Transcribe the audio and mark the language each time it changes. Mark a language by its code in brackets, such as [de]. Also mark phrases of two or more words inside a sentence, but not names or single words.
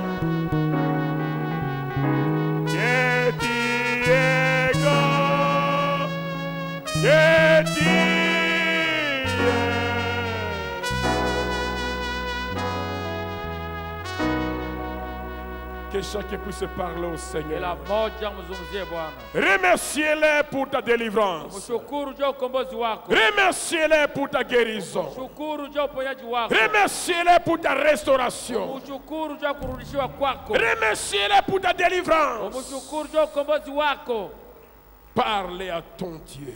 [fr] Que tu es grand, que tu es. Que chacun puisse parler au Seigneur. [sw] Kila mmoja mzungumzie Bwana. [fr] Remerciez-les pour ta délivrance. [sw] Mshukuru juu ya ukombozi wako. [fr] Remerciez-les pour ta guérison. [sw] Mshukuru juu ya uponyaji wako. [fr] Remerciez-les pour ta restauration. [sw] Mshukuru juu ya kurudishiwa kwako. [fr] Remerciez-les pour ta délivrance. [sw] Mshukuru juu ya ukombozi wako. [fr] Parlez à ton Dieu.